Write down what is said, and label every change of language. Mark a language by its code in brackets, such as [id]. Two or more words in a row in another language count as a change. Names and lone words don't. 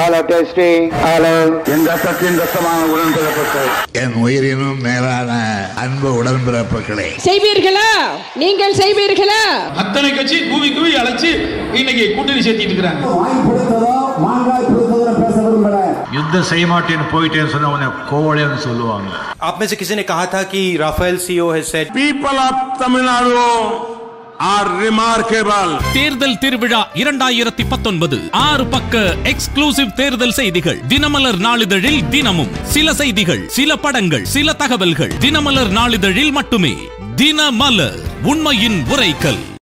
[ta] என் உயிரினும் மேலான அன்பு உடன்பிறப்புகளே, செய்வீர்களா? நீங்கள் செய்வீர்களா? அத்தனை கட்சி கூவி அழைச்சு இன்னைக்கு கூட்டணி சேர்த்திட்டு இருக்காங்க. யுத்தம் செய்ய மாட்டேன்னு போயிட்டேன்னு சொன்ன கோவலைன்னு சொல்லுவாங்க. [hi] आप में से किसी ने कहा था कि राफेल सीईओ [en] has said people of Tamil Nadu are remarkable. [ta] தேர்தல் திருவிழா 2019 6 பக்க எக்ஸ்க்ளூசிவ் தேர்தல் செய்திகள். தினமலர் நாளிதழில் தினமும் சில செய்திகள், சில படங்கள், சில தகவல்கள். தினமலர் நாளிதழில் மட்டுமே. தினமலர், உண்மையின் உரைக்கல்.